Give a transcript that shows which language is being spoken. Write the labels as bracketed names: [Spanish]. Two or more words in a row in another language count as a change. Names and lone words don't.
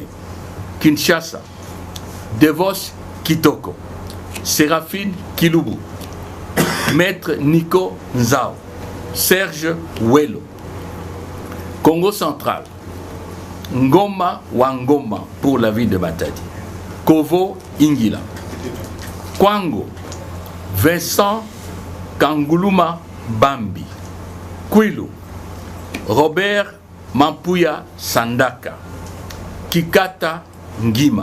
[French] Kinshasa, Devos Kitoko. Séraphine Kilubu. Maître Nico Nzao. Serge Welo. Congo central, Ngoma Wangoma pour la ville de Matadi. Kovo Ingila. Kwango, Vincent Kanguluma Bambi. Kwilu, Robert Mampuya Sandaka. Kikata Ngima.